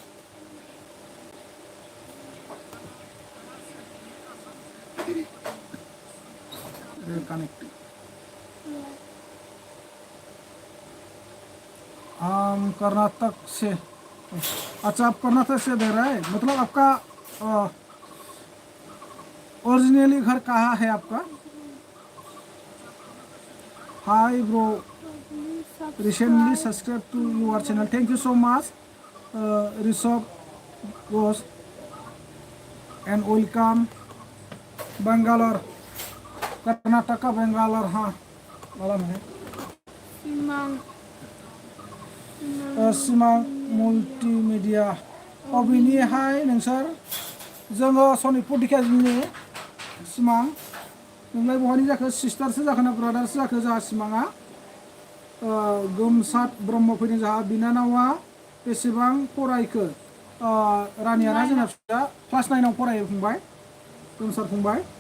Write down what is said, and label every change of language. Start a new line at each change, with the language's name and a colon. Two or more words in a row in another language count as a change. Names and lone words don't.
Hindi: कनेक्ट हम कर्नाटक से अच्छा आप कर्नाटक से देख रहा है मतलब आपका ओरिजिनली घर कहाँ है आपका
English: hi bro recently subscribed to your channel thank you so much
Hindi: Rishabh Ghosh
English: and welcome
Hindi: Bangalore Karnataka Bangalore हाँ मालूम है Simang.
Bodo: सिमां मल्टीमिडिया अबिनि हाय नोंसोर जोङो सनितपुर दिखाजिनि सिमां नोंलाय बहानि जाखो सिस्टारसो जाखो ना ब्रादारसो जाखो जोंहा सिमाङा गोमसार ब्रह्म फैदों जोंहा बिनानावा बेसेबां फरायखो रानियाना जोंना फिसाया क्लास 9 फरायो फंबाय गोमसार फंबाय